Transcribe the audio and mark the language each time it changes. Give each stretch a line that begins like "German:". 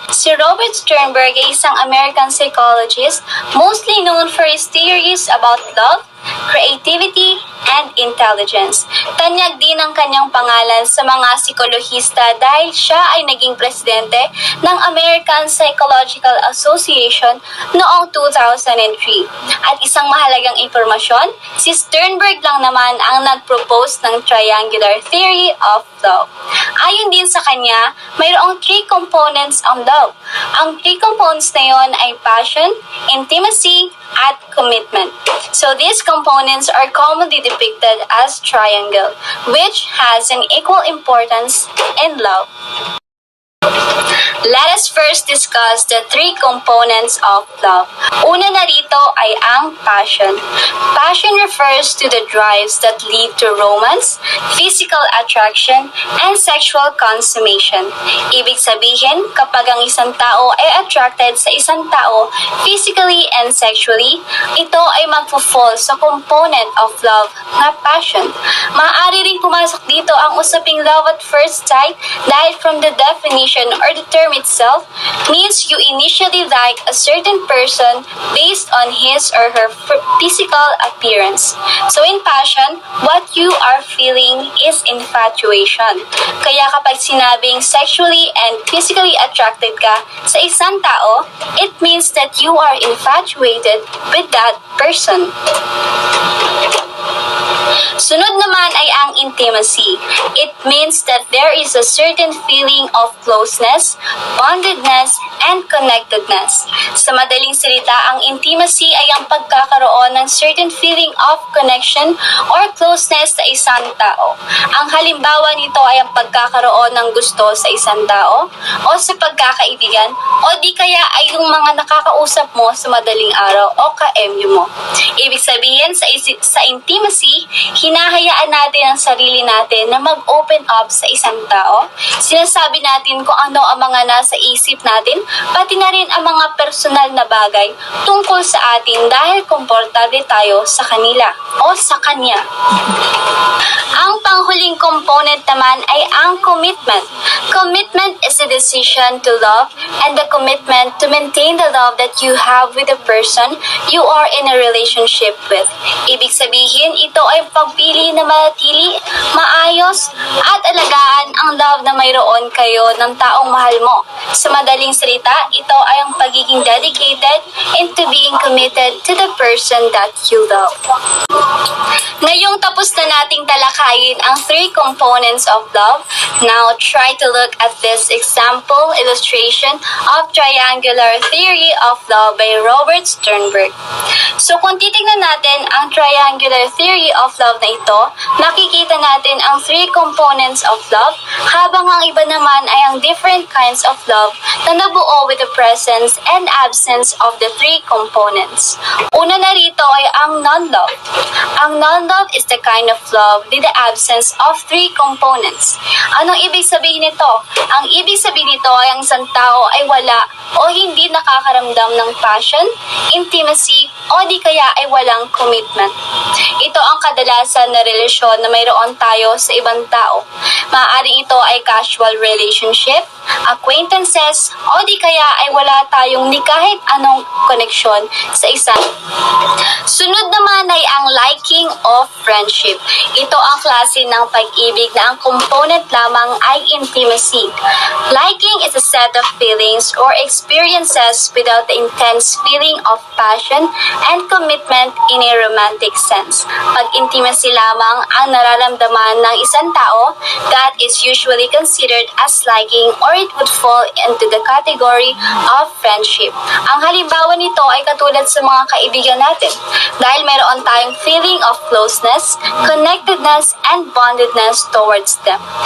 Filipino: Si Robert Sternberg ay isang
English: American psychologist, mostly known for his theories about love, creativity, and intelligence.
Filipino: Tanyag din ang kanyang pangalan sa mga psikolohista dahil siya ay naging presidente ng American Psychological Association noong 2003. At isang mahalagang impormasyon, si Sternberg lang naman ang nag-propose ng triangular theory of love. Ayon din sa kanya, mayroong 3 components ang love. Ang 3 components na yon ay passion, intimacy, at commitment.
English: So these components are commonly depicted as triangle, which has an equal importance in love. Let us first discuss the 3 components of love.
Filipino: Una na rito ay ang passion.
English: Passion refers to the drives that lead to romance, physical attraction, and sexual consummation.
Filipino: Ibig sabihin, kapag ang isang tao ay attracted sa isang tao
English: physically and sexually,
Filipino: ito ay magpo-fall sa component of love na passion. Maaari ring pumasok dito ang usaping love at first sight dahil
English: from the definition or the term term itself means you initially like a certain person based on his or her physical appearance. So in passion, what you are feeling is infatuation.
Filipino: Kaya kapag sinabing sexually and physically attracted ka sa isang tao,
English: it means that you are infatuated with that person.
Filipino: Sunod naman ay ang intimacy.
English: It means that there is a certain feeling of closeness, bondedness, and connectedness.
Filipino: Sa madaling salita, ang intimacy ay ang pagkakaroon ng
English: certain feeling of connection or closeness
Filipino: sa isang tao. Ang halimbawa nito ay ang pagkakaroon ng gusto sa isang tao o sa pagkakaibigan o di kaya ay yung mga nakakausap mo sa madaling araw o ka-MU mo. Ibig sabihin, sa intimacy, hinahayaan natin ang sarili natin na mag-open up sa isang tao. Sinasabi natin kung ano ang mga nasa isip natin, pati na rin ang mga personal na bagay tungkol sa atin dahil komportable tayo sa kanila o sa kanya. Ang panghuling component naman ay ang commitment.
English: Commitment is a decision to love and the commitment to maintain the love that you have with the person you are in a relationship with.
Filipino: Ibig sabihin, ito ay pagpili na manatili, maayos, at alagaan ang love na mayroon kayo ng taong mahal mo. Sa madaling salita, ito ay ang pagiging
English: dedicated into being committed to the person that you love.
Filipino: Ngayong tapos na nating talakayin ang
English: 3 components of love, now try to look at this example illustration of triangular theory of love by Robert Sternberg.
Filipino: So kung titignan natin ang triangular theory of love na ito, makikita natin ang 3 components of love, habang ang iba naman ay ang
English: different kinds of love
Filipino: na nabuo
English: with the presence and absence of the 3 components.
Filipino: Una na rito ay ang non-love.
English: Ang non-love is the kind of love with the absence of 3 components.
Filipino: Anong ibig sabihin nito? Ang ibig sabihin nito ay ang isang tao ay wala o hindi nakakaramdam ng passion, intimacy, o di kaya ay walang commitment. Ito ang kadalasan na relasyon na mayroon tayo sa ibang tao. Maaaring ito ay casual relationship, acquaintances, o di kaya ay wala tayong ni kahit anong koneksyon sa isang. Sunod naman ay ang liking of friendship. Ito ang klase ng pag-ibig na ang component lamang ay intimacy.
English: Liking is a set of feelings or experiences without the intense feeling of passion and commitment in a romantic sense.
Filipino: Pag intimacy lamang ang nararamdaman ng isang tao,
English: that is usually considered as liking or it would fall into the category of friendship.
Filipino: Ang halimbawa nito ay katulad sa mga kaibigan natin. Dahil mayroon tayong
English: feeling of closeness, connectedness, and bondedness towards them.